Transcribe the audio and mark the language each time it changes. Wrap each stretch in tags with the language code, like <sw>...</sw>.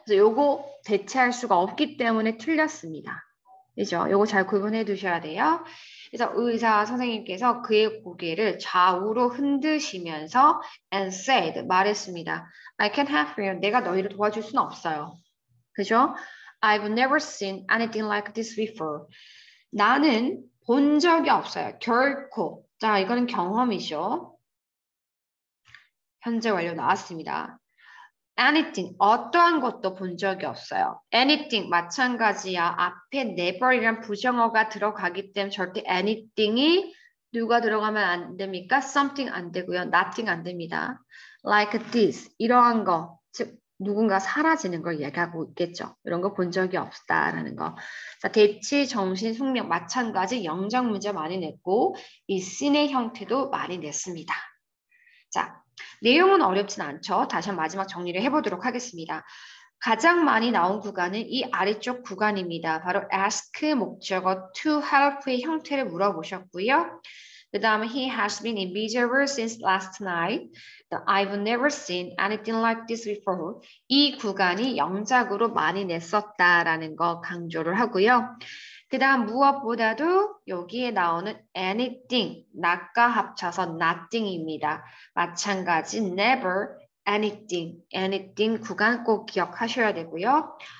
<ko>그래서 요거 대체할 수가 없기 때문에 틀렸습니다. 그죠? 요거 잘 구분해 두셔야 돼요. 그래서 의사 선생님께서 그의 고개를 좌우로 흔드시면서</ko> <en>and said</en> <ko>말했습니다.</ko> <en>I can't help you.</en> <ko>내가 너희를 도와줄 수는 없어요. 그죠?</ko> <en>I've never seen anything like this before.</en> <ko>나는 본 적이 없어요. 결코. 자, 이거는 경험이죠. 현재 완료 나왔습니다. anything, 어떠한 것도 본 적이 없어요. anything, 마찬가지야. 앞에 never이란 부정어가 들어가기 때문에 절대 anything이 누가 들어가면 안 됩니까? something 안 되고요. nothing 안 됩니다. like this, 이러한 거, 즉 누군가 사라지는 걸 얘기하고 있겠죠. 이런 거 본 적이 없다라는 거. 자, 대치, 정신, 숙명 마찬가지 영장 문제 많이 냈고 이 씬의 형태도 많이 냈습니다. 자, 내용은 어렵진 않죠. 다시 한번 마지막 정리를 해보도록 하겠습니다. 가장 많이 나온 구간은 이 아래쪽 구간입니다. 바로 ask 목적어 to help의 형태를 물어보셨고요.</ko> <en>그 다음에 he has been invisible since last night. I've never seen anything like this before.</en> <ko>이 구간이 영작으로 많이 냈었다라는 거 강조를 하고요. 그 다음 무엇보다도 여기에 나오는 anything, not과 합쳐서 nothing입니다. 마찬가지 never, anything, anything 구간 꼭 기억하셔야 되고요.</ko>